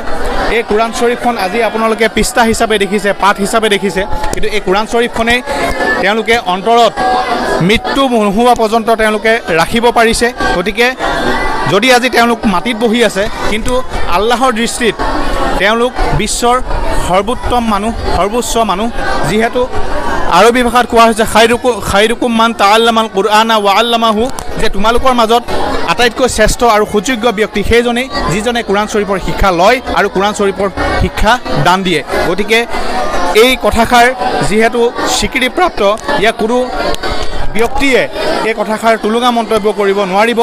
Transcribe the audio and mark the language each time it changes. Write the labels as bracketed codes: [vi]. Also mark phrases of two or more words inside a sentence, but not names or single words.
[as] এই কোৰাণ শ্বৰীফখন আজি আপোনালোকে পৃষ্ঠা হিচাপে দেখিছে, পাঠ হিচাপে দেখিছে, কিন্তু এই কোৰাণ শ্বৰীফখনেই তেওঁলোকে অন্তৰত মৃত্যু নোহোৱা পৰ্যন্ত তেওঁলোকে ৰাখিব পাৰিছে। গতিকে যদি আজি তেওঁলোক মাটিত বহি আছে, কিন্তু আল্লাহৰ দৃষ্টিত তেওঁলোক বিশ্বৰ সৰ্বোত্তম মানুহ, সৰ্বোচ্চ মানুহ। যিহেতু আৰবী ভাষাত কোৱা হৈছে [ar] خيركم من تعلم القرآن وعلمه, [as] যে তোমালোকৰ মাজত আটাইতকৈ শ্ৰেষ্ঠ আৰু সুযোগ্য ব্যক্তি সেইজনেই যিজনে কোৰাণ শ্বৰীফৰ শিক্ষা লয় আৰু কোৰাণ শ্বৰীফৰ শিক্ষা দান দিয়ে। গতিকে এই কথাষাৰ যিহেতু স্বীকৃতিপ্ৰাপ্ত, ইয়াক কোনো ব্যক্তিয়ে এই কথাষাৰ তুলুঙা মন্তব্য কৰিব নোৱাৰিব।